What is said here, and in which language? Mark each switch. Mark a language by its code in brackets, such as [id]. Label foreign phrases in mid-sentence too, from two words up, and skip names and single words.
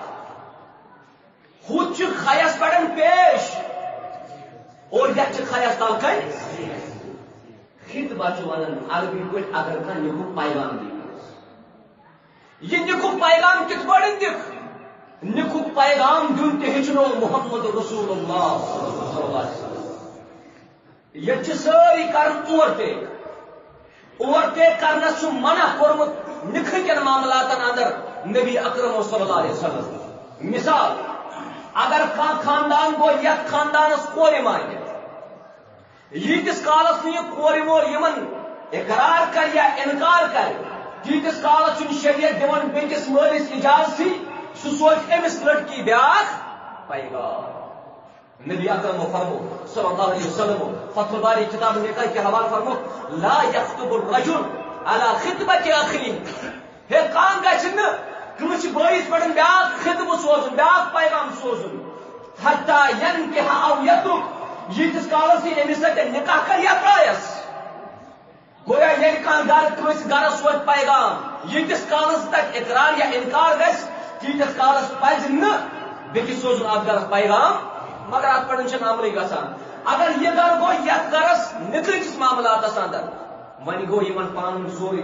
[ks] ہُتھ چھُ خیس پٮ۪ٹھ پیش اور یتھ چھِ خیس تل کَنہِ خطبہ چھُ ونان عربی پٲٹھۍ اگر کانٛہہ نِکُک پیغام دی یہ نکُک پیغام کِتھ پٲٹھۍ دِکھ نکُک پیغام دیُن تہِ ہیٚچھنو محمد رسول اللہ [ar] صلی اللہ علیہ وسلم [ks] ییٚتہِ چھِ سٲری کران اوورٹیک کرنس چھُ منع کوٚرمُت نکاح کٮ۪ن معاملاتن اندر نبی اکرم [ar] صلی اللہ علیہ وسلم [ks] مثال اگر کانٛہہ خاندان گوٚو یتھ خاندانس کورِ مانہِ ییٖتِس کالس نہٕ یہِ کورِ مول یِمن اقرار کرِ یا انکار کرِ تیٖتِس کالس چھُنہٕ شریعت دِوان بیٚکِس مٲلِس اجازتھٕے سُہ سوزِ أمِس لڑکی بیاکھ پیغام نبی اکرم فرمو [ar] صلی اللہ علیہ وسلم [ks] فتح الباری کتاب نکاح کے حوالہ فرمو [ar] لا یخطب الرجل علی خطبۃ اخیہ [ks] ہے کانٛہہ گژھِ نہٕ کٲنٛسہِ بٲیِس پٮ۪ٹھ بیاکھ خطبہٕ سوزُن بیاکھ پیغام سوزُن [ar] حتی ینکح او یترک [ks] یتس کالس یہ امس سۭتۍ نکاح کر یا ترایس گویا ییٚلہِ کانٛہہ گرٕ کٲنٛسہِ گرس سوزِ پیغام ییٖتِس کالس تتہِ اقرار یا انکار گژھِ تیٖتِس کالس پزِ نہٕ بیٚکِس سوزُن اتھ گرس پیغام مگر اتھ پٮ۪ٹھ چھنہٕ عملٕے گژھان اگر یہِ گرٕ گوٚو یتھ گرس نکاحکِس معاملاتس اندر وۄنۍ گوٚو یِمن پانہٕ ؤنۍ سورُے